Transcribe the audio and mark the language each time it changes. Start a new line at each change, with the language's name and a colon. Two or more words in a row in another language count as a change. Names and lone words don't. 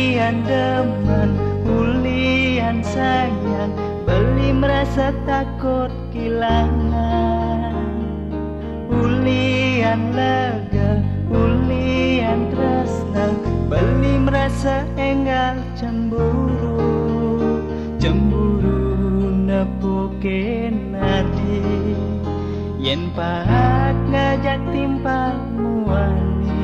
Balinese: ulian demen, ulian sayang, beli
Indonesian: merasa takut kehilangan.
Balinese: Ulian lega, ulian tresna, beli merasa enggal cemburu. Cemburu nepukin nadi, yen pahak ngajak timpal muani.